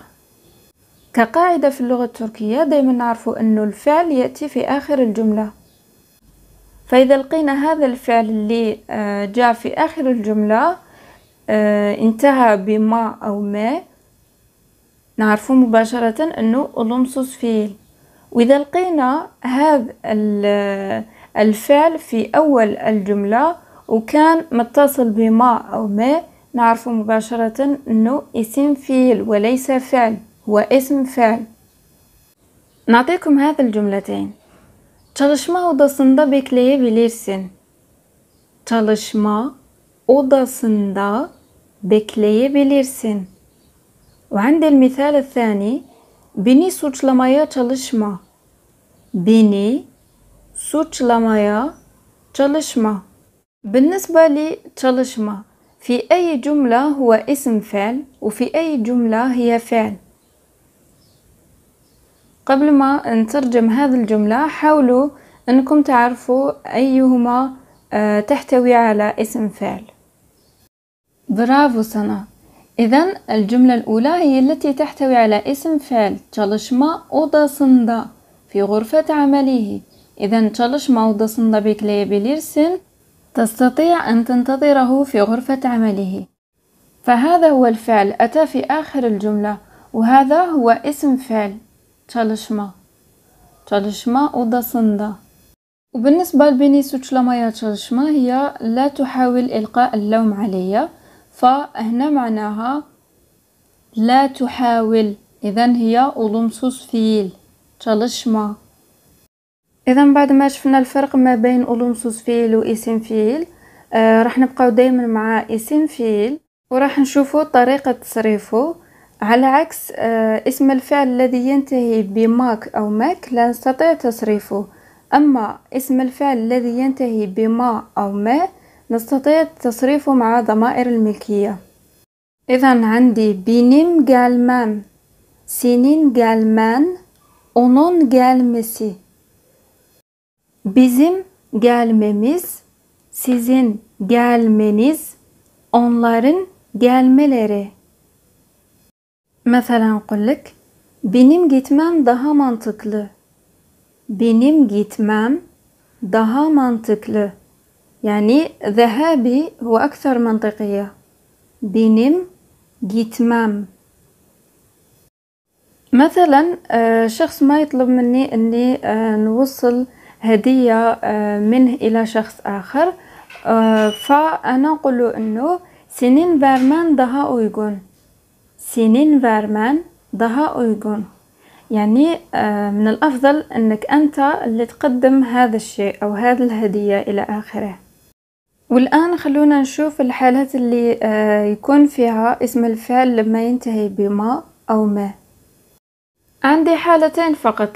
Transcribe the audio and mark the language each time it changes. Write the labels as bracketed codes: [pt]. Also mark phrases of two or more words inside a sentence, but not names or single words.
[ar] كقاعدة في اللغة التركية دائما نعرف أن الفعل يأتي في آخر الجملة، فإذا لقينا هذا الفعل اللي جاء في آخر الجملة انتهى بما أو ما، نعرف مباشرة أنه [tr] olumsuz fiil. [ar] وإذا لقينا هذا الفعل في أول الجملة وكان متصل بما أو ما، نعرف مباشرة أنه اسم فيل وليس فعل، هو اسم فعل. نعطيكم هذه الجملتين: [tr] Çalışma odasında bekleyebilirsin. Çalışma odasında bekleyebilirsin. [ar] وعندي المثال الثاني: [tr] Beni suçlamaya çalışma. Beni suçlamaya çalışma. [ar] بالنسبة لتشالشما في أي جملة هو اسم فعل وفي أي جملة هي فعل. قبل ما نترجم هذه الجملة حاولوا أنكم تعرفوا أيهما تحتوي على اسم فعل. برافو سنة. إذن الجملة الأولى هي التي تحتوي على اسم فعل [tr] çalışma odasında [ar] في غرفة عمله. [tr] إذن çalışma odasında bekleyebilirsin، [ar] تستطيع أن تنتظره في غرفة عمله. فهذا هو الفعل أتى في آخر الجملة، وهذا هو اسم فعل çalışma. [tr] Çalışma odasında. [ar] وبالنسبة لبني [tr] suçlamaya çalışma [ar] هي لا تحاول إلقاء اللوم علي، فهنا معناها لا تحاول، إذن هي [tr] olumsuz fiil çalışma. [ar] إذن بعد ما شفنا الفرق ما بين [tr] olumsuz fiil [ar] واسم فيل، راح نبقاو دايما مع اسم فيل وراح نشوفوا طريقة تصريفه. على عكس اسم الفعل الذي ينتهي بماك أو ماك لا نستطيع تصريفه، أما اسم الفعل الذي ينتهي بما أو ما نستطيع تصريفه مع ضمائر الملكية. إذن عندي [tr] benim gelmem, senin gelmen, onun gelmesi. Bizim gelmemiz, sizin gelmeniz, onların gelmeleri. Mesela نقولك benim gitmem daha mantıklı. Benim gitmem daha mantıklı. [ar] يعني ذهابي هو أكثر منطقية. [tr] benim gitmem. [ar] مثلا شخص ما يطلب مني أني نوصل هدية منه إلى شخص آخر، فأنا أقول له أنه [tr] senin vermen daha uygun. senin vermen daha uygun. [ar] يعني من الأفضل أنك أنت اللي تقدم هذا الشيء أو هذه الهدية إلى آخره. والآن خلونا نشوف الحالات اللي يكون فيها اسم الفعل لما ينتهي بما أو ما. عندي حالتين فقط.